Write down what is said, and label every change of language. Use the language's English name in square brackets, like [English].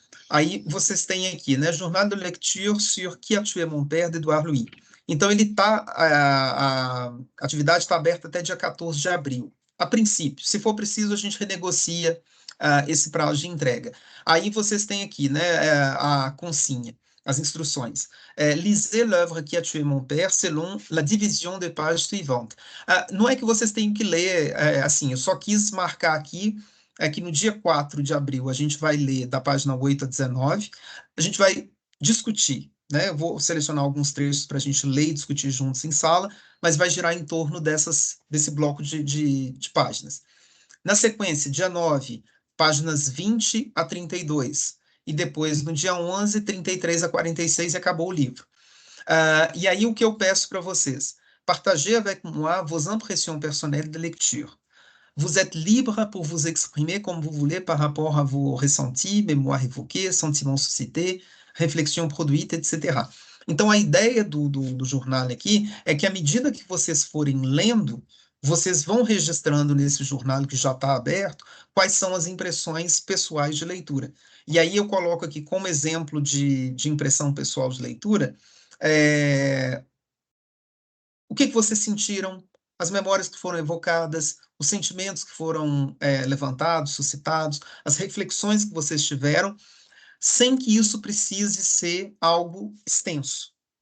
[Portuguese] Aí vocês têm aqui, né, Journal de lecture sur Qui a tué mon père, de Edouard Louis. Então, a atividade está aberta até dia 14 de abril. A princípio, se for preciso, a gente renegocia esse prazo de entrega. Aí vocês têm aqui, né, a consigna, as instruções. [French] Lisez l'œuvre qui a tué mon père selon la division des pages suivantes. [Portuguese] Não é que vocês tenham que ler, assim, eu só quis marcar aqui que no dia 4 de abril a gente vai ler da página 8 a 19, a gente vai discutir, né? Eu vou selecionar alguns trechos para a gente ler e discutir juntos em sala, mas vai girar em torno desse bloco de páginas. Na sequência, dia 9, páginas 20 a 32, e depois no dia 11, 33 a 46 e acabou o livro. E aí o que eu peço para vocês? [French] Partagez avec moi vos impressions personnelles de lecture. Vous êtes libre pour vous exprimer comme vous voulez par rapport à vos ressentis, mémoire évoquée, sentiments suscités, réflexion produite, etc. [Portuguese] Então, a ideia do jornal aqui é que, à medida que vocês forem lendo, vocês vão registrando nesse jornal que já está aberto quais são as impressões pessoais de leitura. E aí eu coloco aqui como exemplo de impressão pessoal de leitura, o que vocês sentiram, as memórias que foram evocadas, os sentimentos que foram levantados, suscitados, as reflexões que vocês tiveram, sem que isso precise ser algo extenso.